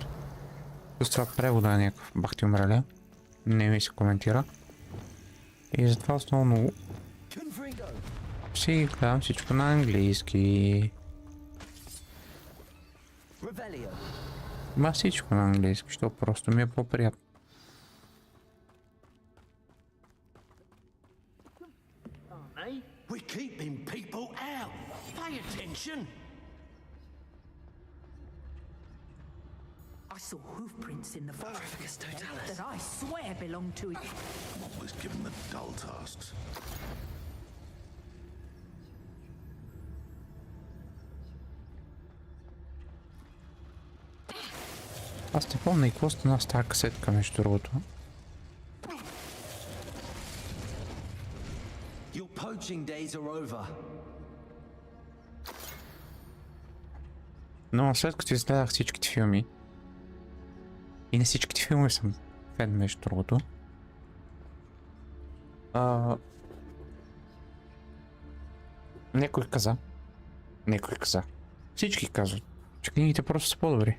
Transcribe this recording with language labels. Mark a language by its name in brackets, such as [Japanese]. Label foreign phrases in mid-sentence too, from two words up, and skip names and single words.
[Bulgarian] Плюс това превода е някакъв бахти умраля. Не ми се коментира. И затова основно си гледам всичко на английски. Ма всичко на английски, защото просто ми е по-приятно. [English] We're keeping people out. Pay attention. I saw hoof prints in the forest that I swear belong to it. I'm always given the dull tasks. [Bulgarian] Аз не помня и какво стана с тази касетка, между другото. Но след като изгледах всичките филми, и не всичките филми съм фен, между другото, някой каза, всички казват, че книгите просто са по-добри.